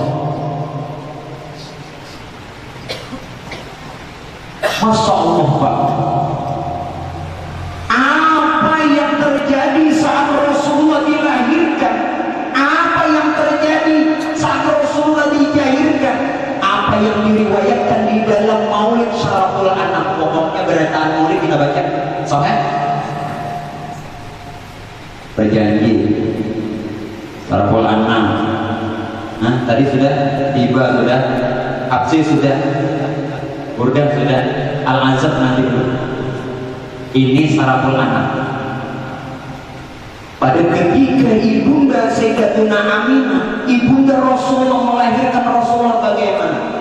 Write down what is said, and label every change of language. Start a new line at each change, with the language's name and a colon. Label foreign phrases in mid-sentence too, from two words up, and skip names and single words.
Indonesian: Masya Allah Pak, apa yang terjadi saat Rasulullah dilahirkan, apa yang terjadi saat Rasulullah dijahirkan, apa yang diriwayatkan di dalam Maulid Syaraful Anam. Pokoknya beritaan Maulid kita baca sampai berjanji Syaraful Anam. Nah, tadi sudah tiba, sudah Absi, sudah Burdah, sudah Al-Azab nanti dulu. Ini Syaraful Anam. Pada ketika ibunda Sayyidatuna Aminah, ibunda Rasulullah melahirkan Rasulullah, bagaimana?